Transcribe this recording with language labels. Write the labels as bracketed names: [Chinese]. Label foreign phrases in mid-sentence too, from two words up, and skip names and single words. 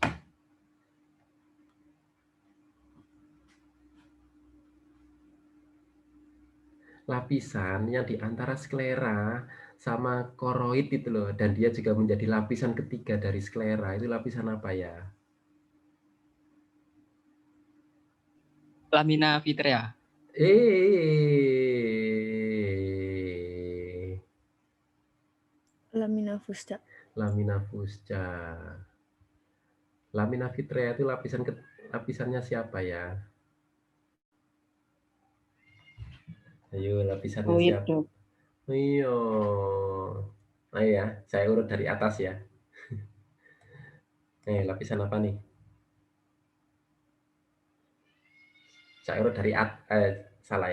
[Indonesian] Lapisan yang di antara sklera sama koroid itu loh, dan dia juga menjadi lapisan ketiga dari sklera. Itu lapisan apa ya? [Latin] Lamina vitrea. Lamina fusta. Lamina fusca. Lamina vitrea [Indonesian] itu lapisannya siapa ya? Ayo, lapisannya siapa? Dok. Iya. Ayo ya, saya urut dari atas ya. Lapisan apa nih? Saya urut dari salah ya.